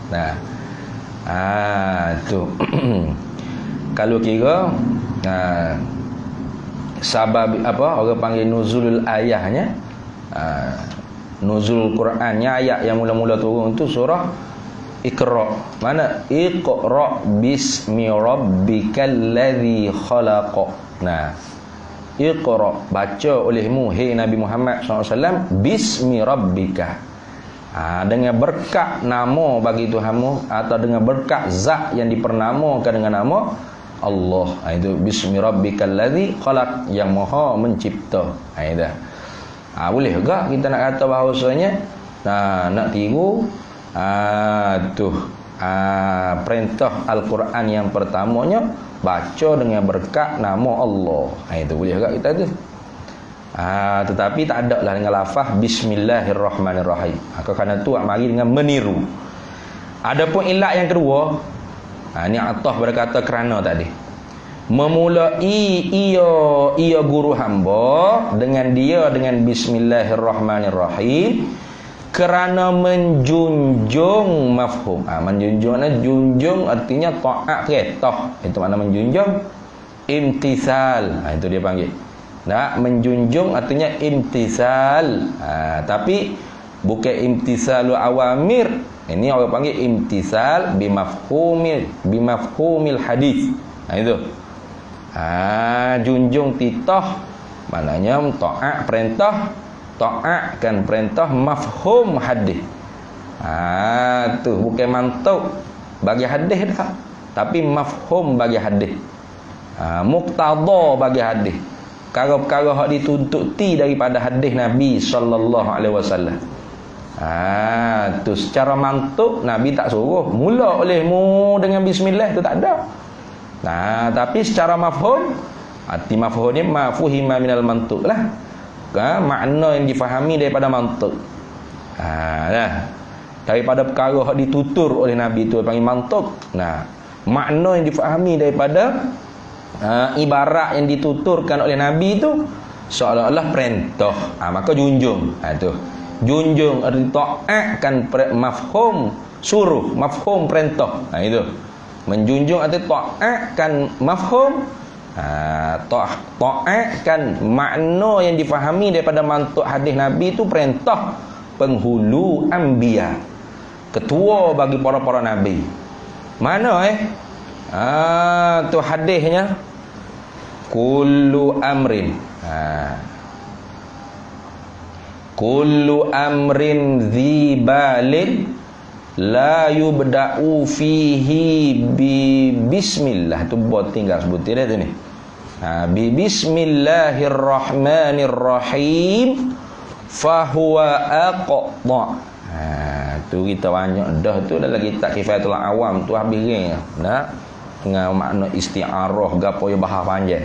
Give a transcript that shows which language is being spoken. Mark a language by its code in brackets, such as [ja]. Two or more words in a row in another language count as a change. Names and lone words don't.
[ms] Tu. Kalau kira sabab apa orang panggil nuzulul ayahnya, nuzul Qurannya, ayat yang mula-mula turun tu surah Iqra. Mana? [ar] اقرأ باسم ربك الذي خلق. [ms] Iqra, baca olehmu hai Nabi Muhammad SAW, [ar] باسم ربك, [ms] dengan berkat nama bagi Tuhanmu, atau dengan berkat zat yang dipernamakan dengan nama Allah. Itu [ar] باسم ربك الذي خلق, [ms] yang maha mencipta. Itu boleh juga kita nak kata bahawasanya nak tiru perintah Al-Quran yang pertamanya baca dengan berkat nama Allah. Itu boleh juga kita tu. Tetapi tak ada lah dengan lafaz Bismillahirrahmanirrahim. Kerana tu mari dengan meniru. Adapun ilat yang kedua, ni Athah berkata kerana tadi memulai ia guru hamba dengan Bismillahirrahmanirrahim kerana menjunjung mafhum. Menjunjung junjung artinya taat perintah. Itu makna menjunjung. Imtisal, itu dia panggil. Menjunjung artinya imtisal. Tapi bukan [ar] امتثال الأوامر. [ms] Ini orang panggil [ar] امتثال بمفهوم الحديث. [ms] Itu. Junjung titah maknanya taat perintah, taatkan perintah mafhum hadis. Tu bukan mantuk bagi hadis dah, tapi mafhum bagi hadis. Muqtada bagi hadis. Perkara-perkara hak dituntuti daripada hadis Nabi [ar] صلى الله عليه وسلم. [ms] Tu secara mantuk Nabi tak suruh mula olehmu dengan bismillah, tu tak ada. Tapi secara mafhum, arti mafhum ni [ar] فهم من المنطوق [ms] lah. Makna yang difahami daripada mantuk. Daripada perkara yang ditutur oleh Nabi itu panggil mantuk. Makna yang difahami daripada ibarat yang dituturkan oleh Nabi itu seolah-olah perintah. Maka junjung. Junjung arti ta'at kan mafhum suruh, mafhum perintah. Itu. Menjunjung arti ta'at kan mafhum. Ta'at kan makna yang difahami daripada mantuk hadis Nabi itu perintah penghulu anbiya, ketua bagi para nabi. Mana tu hadisnya [ar] كل أمر. كل أمر ذي بال لا يبدأ فيه ببسم الله. [ms] Tu buat tinggal sebutin dia tu ni. [ar] ببسم الله الرحمن الرحيم فهو أقطع. [ms] Tu kita banyak dah tu dalam kitab Kifayatul Awam tu habis geng. Nak dengan makna isti'arah gapo yang bahas panjang.